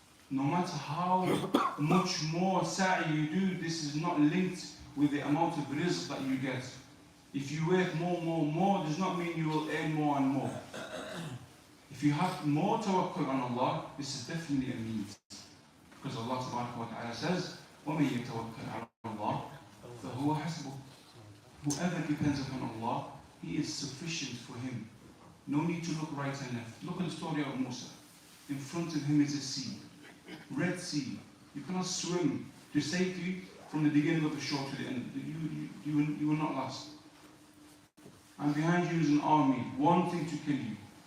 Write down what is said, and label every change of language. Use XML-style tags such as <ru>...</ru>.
<en>No matter how much more sa'i you do, this is not linked with the amount of rizq that you get. If you work more, does not mean you will earn more and more. If you have more tawakkul on Allah, this is definitely a means. Because Allah wa ta'ala says,</en> <ar>وَمَن يَتَوَكَّلْ عَلَى اللَّهِ فَهُوَ حَسْبُهُ.</ar> <en>Whoever depends upon Allah, He is sufficient for him. No need to look right and left. Look at the story of Musa. In front of him is a sea, Red Sea. You cannot swim to safety from the beginning of the shore to the end. You will not last. And behind you is an army wanting to kill you.</en>